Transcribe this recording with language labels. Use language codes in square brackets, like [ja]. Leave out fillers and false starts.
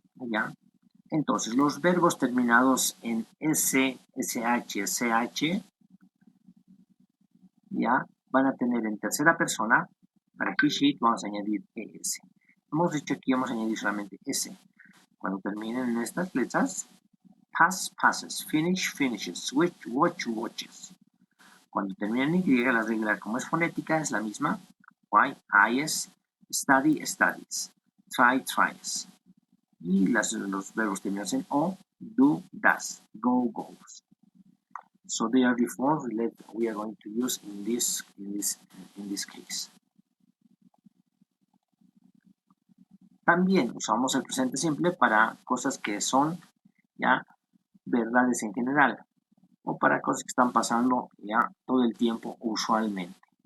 [es] ¿Ya? Entonces, los verbos terminados en S, SH, CH, ya, van a tener en tercera persona, para he, she, vamos a añadir ES. Hemos dicho aquí, vamos a añadir solamente S. Cuando terminen en estas letras, pass, passes, finish, finishes, switch, watch, watches. Cuando terminen en Y, la regla como es fonética es la misma. [en] Why, is, study, studies, try, tries. [es] Y los verbos terminados en O, do, does, go, goes. [en] So they are the forms we are going to use in this case. [es] También usamos el presente simple para cosas que son ya verdades en general o para cosas que están pasando ya todo el tiempo usualmente.